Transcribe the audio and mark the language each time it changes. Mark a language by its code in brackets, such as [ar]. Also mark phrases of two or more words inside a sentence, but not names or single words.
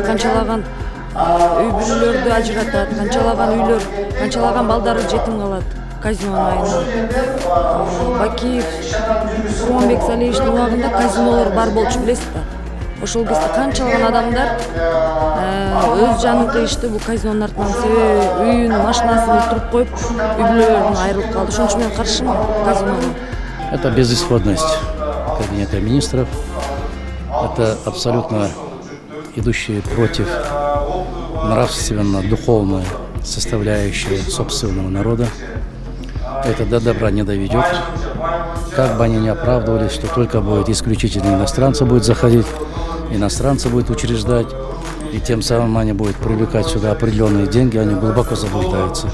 [ky] Канчалаган үй бүлөлөрдү ажыратат, канчалаган балдары жетим калат казинонун айынан. Бакиев, Курманбек Салиевичтин убагында казинолор бар болчу, билесиз да. Ошол кезде канчалаган адамдар өз жанын кыйышты бул казинонун артынан. Себеби үйүн, машинасын туруп коюп, үй бүлөлөрүнөн айрылып калды. Ошон үчүн мен каршымын казиного. [ru] Это безысходность кабинета министров. Это абсолютно идущие против нравственно-духовной составляющей собственного народа. Это до добра не доведет. Как бы они ни оправдывались, что только будет исключительно иностранцы будет заходить, иностранцы будет учреждать, и тем самым они будут привлекать сюда определенные деньги, они глубоко заблуждаются.